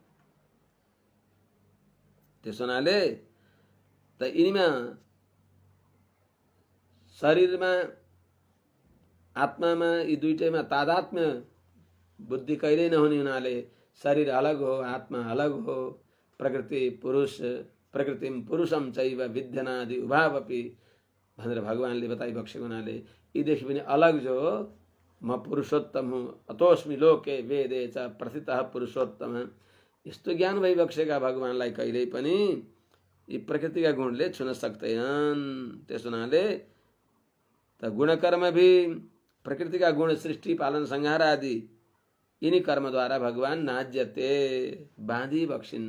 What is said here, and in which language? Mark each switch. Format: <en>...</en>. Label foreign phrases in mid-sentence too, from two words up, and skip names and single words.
<ne>त्यसो हुनाले त यिनीमा शरीरमा आत्मामा यी दुईटैमा तादात्म्य बुद्धि कहिल्यै नहुने हुनाले शरीर अलग हो आत्मा अलग हो। प्रकृति पुरुष</ne> <sa>प्रकृतिम पुरुषम चैव विद्यनादि उभावपि</sa> <ne>भनेर भगवानले बताइबक्सेको हुनाले यीदेखि पनि अलग जो म पुरुषोत्तम हुँ,</ne> <sa>अतोस्मि लोके वेदे च प्रथितः पुरुषोत्तम,</sa> <ne>यस्तो ज्ञान भइबक्सेका भगवानलाई कहिल्यै पनि यी प्रकृतिका गुणले छुन सक्दैनन्। त्यस हुनाले त गुणकर्म भी प्रकृतिका गुण सृष्टि पालन संहार आदि यिनी कर्मद्वारा भगवान नाज्यते, बाँधी बक्सिन्न।</ne>